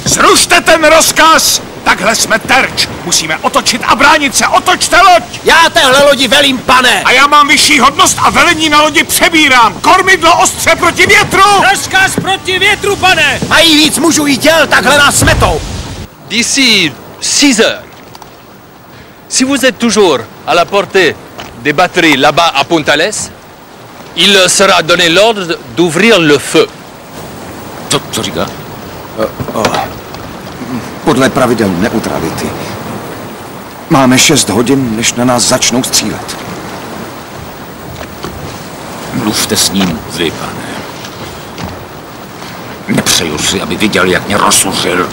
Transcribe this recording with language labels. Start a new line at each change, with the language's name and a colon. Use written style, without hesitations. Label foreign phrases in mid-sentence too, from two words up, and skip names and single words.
Czech: Zrušte ten rozkaz! Takhle jsme terč. Musíme otočit a bránit se. Otočte loď! Já téhle lodi velím, pane! A já mám vyšší hodnost a velení na lodi přebírám. Kormidlo ostře proti větru! Rozkaz proti větru, pane! Mají víc mužů i těl, takhle nás smetou.
French: D'ici 6 heures, si vous êtes toujours à la portée des batteries là-bas à Puntales, il sera donné l'ordre d'ouvrir le feu.
Czech: Co říká? Podle pravidel neutrality. Máme 6 hodin, než na nás začnou střílet. Mluvte s ním vy, pane. Nepřeju si, aby viděl, jak mě rozsuřil.